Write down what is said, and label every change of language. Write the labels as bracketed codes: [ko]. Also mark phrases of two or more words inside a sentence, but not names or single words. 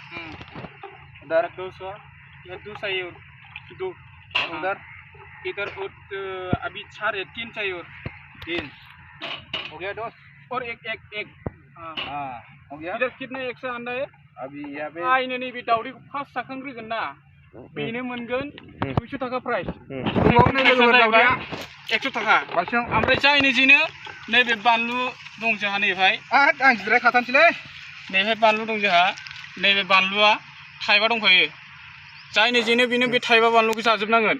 [hi] उधर 200 इधर 2 चाहिए और 2 उधर इधर अभी 4 है 3 चाहिए और 3 हो गया 2 और एक हाँ हो गया इधर कितने 100 अंडा है अभी यहाँ पे [brx] आइनो नैबे दावदैखौ फार्स्ट जाखांग्रोगोन ना बेनो मोनगोन 200 टाका प्राइस 100 टाका ओमफ्राय जायनो जेनो नैबे बानलु दं जोंहा नैबेहाय आं जिराय खाथानसैलै नैबेहाय बानलु दं जोंहा नैबे बानलुआ थाइबा दंखायो जायनो जेनो बेनो बे थाइबा बानलुखौ जाजोबनांगोन